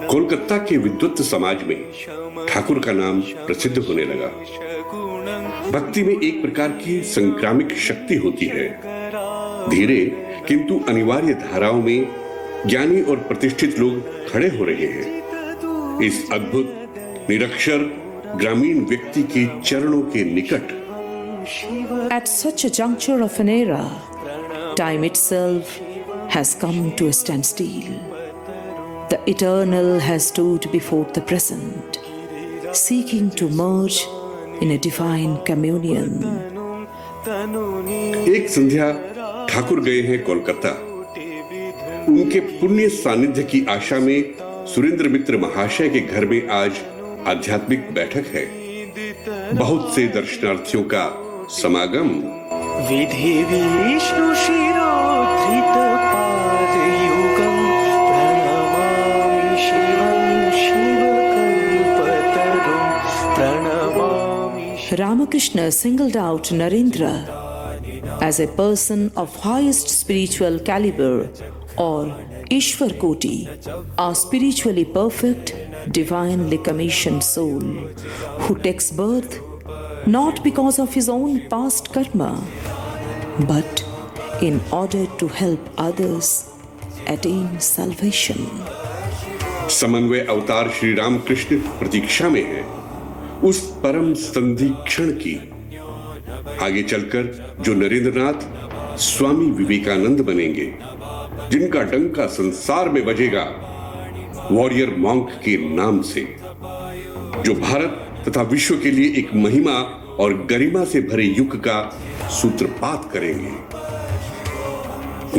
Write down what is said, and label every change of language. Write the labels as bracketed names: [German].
[Hindi] कोलकाता के विद्वत समाज में ठाकुर का नाम प्रसिद्ध होने लगा। भक्ति में एक प्रकार की संक्रामिक शक्ति होती है। धीरे किंतु अनिवार्य धाराओं में ज्ञानी और प्रतिष्ठित लोग खड़े हो रहे हैं इस अद्भुत निरक्षर ग्रामीण व्यक्ति के चरणों के निकट। [English] At such a juncture of an era, time itself has come to a standstill. The eternal has stood before the present, seeking to merge in a divine communion. [Hindi] एक संध्या ठाकुर गए हैं कोलकाता। उनके पुण्य सानिध्य की आशा में सुरेंद्र मित्र महाशय के घर में आज आध्यात्मिक बैठक है। बहुत से दर्शनार्थियों का समागम। [Sanskrit] विधि विष्णु शिरोधृत पादयुगं प्रणमामि शिवं शिवकल्पतरुं प्रणमामि। [English] Ramakrishna singled out Narendra as a person of highest spiritual caliber, or Ishwar Koti, a spiritually perfect, divinely commissioned soul who takes birth not because of his own past karma, but in order to help others attain salvation. [Hindi] समन्वय अवतार श्री रामकृष्ण प्रतीक्षा में है उस परम संधिक्षण की। आगे चलकर जो नरेंद्रनाथ स्वामी विवेकानंद बनेंगे, जिनका डंका संसार में बजेगा वॉरियर मॉन्क के नाम से, जो भारत तथा विश्व के लिए एक महिमा और गरिमा से भरे युग का सूत्रपात करेंगे।